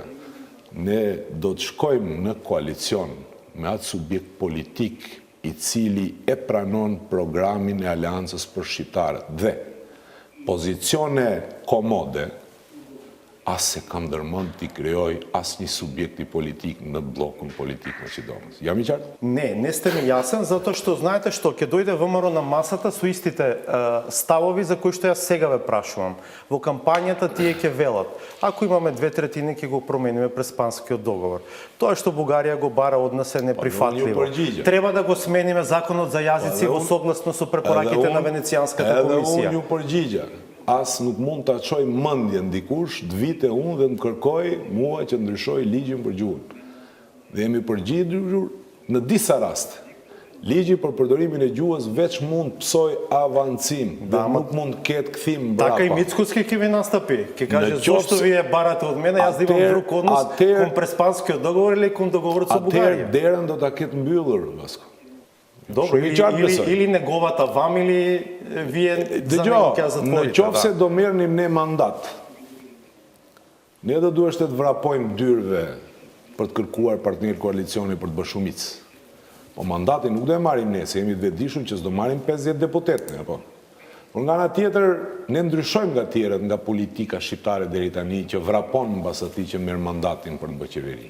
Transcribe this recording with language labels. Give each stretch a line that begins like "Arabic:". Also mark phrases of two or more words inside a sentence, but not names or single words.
Albanian: Ne do të shkojmë në koalicion me atë subjekt politik i cili e pranon programin e Aleancës për Shqiptarët dhe pozicione komode as se kam ndërmend t'i krijoj asnjë subjekti politik në blokun politik Македонец. Jam I qartë?
Macedonian: Не сте ми ясен, затоа што знаете што ќе дојде ВМРО на масата со истите ставови за кои што ја сега ве прашувам. Во кампањата тие ќе велат, ако имаме 2/3 ќе го промениме през Панскиот договор. Тоа што Бугарија го бара од нас е неприфатливо. Треба да го смениме законот за јазици во согласно со препораките на Венецијанската комисија.
Albanian: Edhe unë ju përgjigja. As nuk mund ta çoj mendjen dikush, të vite unë dhe më kërkoj mua që ndryshoj ligjin për gjuhën. Dhe jemi përgjigjur në disa raste. Ligji për përdorimin e gjuhës veç mund psoj avancим, dhe nuk mund ketë kthim mbrapa.
Macedonian: Така и Мицкоски ќе ви настапи. Ќе каже зошто вие барате од мене, јас да имам друг однос кон Преспанскиот договор или кон договорот со Бугарија.
Albanian: Atëherë derën do ta ketë mbyllur, Vasko.
Macedonian: Добро, или неговата вам, или вие за него ќе затворите.
Albanian: Në qoftë se do merrnim ne mandat, ne do duhet të vrapojmë dyrve për të kërkuar partner koalicioni për të bërë shumicë. Po mandatin nuk do e marrim ne, se jemi të vetëdijshëm që s'do marrim 50 deputetë, apo. Por nga ana tjetër, ne ndryshojmë nga tjerët, nga politika shqiptare deri tani që vrapon mbas atij që merr mandatin për të bërë qeveri.